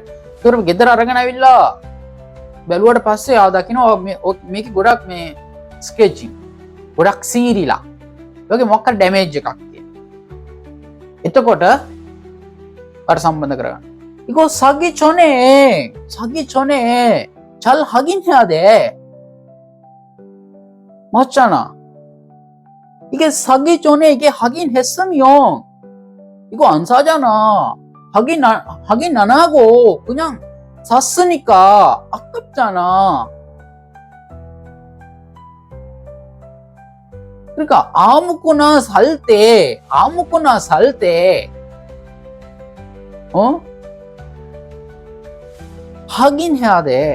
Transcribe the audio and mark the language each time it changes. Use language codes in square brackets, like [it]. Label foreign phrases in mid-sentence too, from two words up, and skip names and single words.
[si] ඒකට ගෙදර අරගෙන ඇවිල්ලා බැලුවට පස්සේ ආව දකින්න මේක ගොඩක් මේ ස්කෙචින් ගොඩක් සීරිලා. ඒකේ මොකක් හරි ඩැමේජ් එකක් තියෙනවා. එතකොට අර සම්බන්ධ කරගන්න. ඉකෝ සගි චොනේ චල් හගින් හදේ මචානා. [ko] 이게 사기 전에 이게 하긴 했으면 이거 안 사잖아. 하긴 안 하고 그냥 샀으니까 아깝잖아. 그러니까 아무거나 살 때 확인해야 돼.